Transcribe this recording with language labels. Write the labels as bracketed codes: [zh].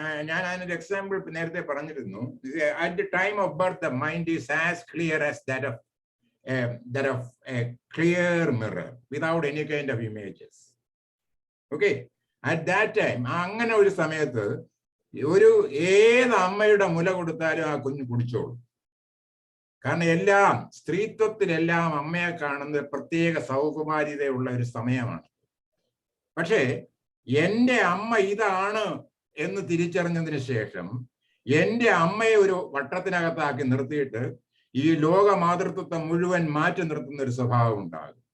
[ml] ഞാൻ അതിനൊരു എക്സാമ്പിൾ നേരത്തെ പറഞ്ഞിരുന്നു. [en] At the time of birth the mind is as clear as that of a clear mirror without any kind of images. Okay, at that time, [ml] അങ്ങനെ ഒരു സമയത്ത് ഏത് അമ്മയുടെ മുല കൊടുത്താലും ആ കുഞ്ഞ് കുടിച്ചോളും. കാരണം എല്ലാം സ്ത്രീത്വത്തിലെല്ലാം അമ്മയെ കാണുന്ന പ്രത്യേക സൗകുമാര്യതയുള്ള ഒരു സമയമാണ്. പക്ഷേ എൻ്റെ അമ്മ ഇതാണ് എന്ന് തിരിച്ചറിഞ്ഞതിന് ശേഷം എൻ്റെ അമ്മയെ ഒരു വട്ടത്തിനകത്താക്കി നിർത്തിയിട്ട് ഈ ലോക മാതൃത്വത്തെ മുഴുവൻ മാറ്റി നിർത്തുന്ന ഒരു സ്വഭാവം ഉണ്ടാകും.